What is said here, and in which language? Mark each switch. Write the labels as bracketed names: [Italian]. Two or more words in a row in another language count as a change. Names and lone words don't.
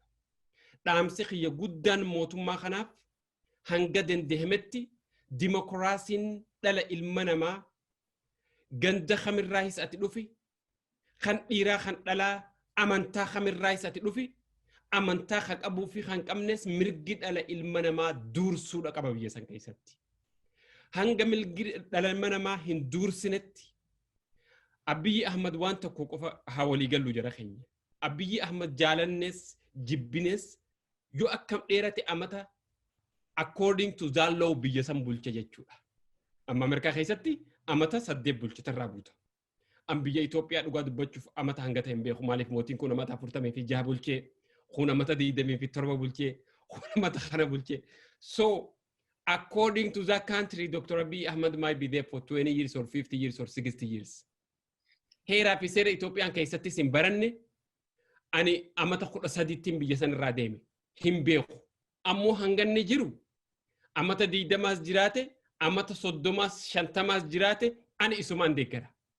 [Oromo] Dhaamsi kiyya guddaan mootummaa kanaaf hanga dandeemetti dimokiraasiin dhala ilma namaa ganda kamirraayis ati dhufi kan dhiiraa kan dhalaa amantaa kamirraayis ati dhufi amantaa kan qabuu fi kan qabnes mirgi dhala ilma namaa duursuudha qaba biyya san keessatti. Hanga mirgi dhala ilma namaa hin duursinetti Abiyyi Ahmad waan tokko qofa haa walii gallu jara keenya. Abiyyi Ahmad jaalannes jibbines yoo akkam dheerate amata [English] according to that law [Oromo] biyya san bulche jechuudha. Amma Ameerikaa keessatti amata 8 bulchitarraa buuta. Am biyya Itoophiyaa dhugaa dubbachuuf amata hanga ta'e hin beeku maaliif mootiin kun amata 46 bulchee kun amata 27 bulchee kun amata kana bulchee. [English] So according to that country Dr. Abiy Ahmed might be there for 20 years or 50 years or 60 years. [Oromo] Heeraa fi seera Itoophiyaan keessatti sin baranne ani amata 13 biyya san irraa deeme hin beeku. Ammoo hanganni jiru amata 20 jiraate amata 30 50 jiraate Ani isumaan deeggara.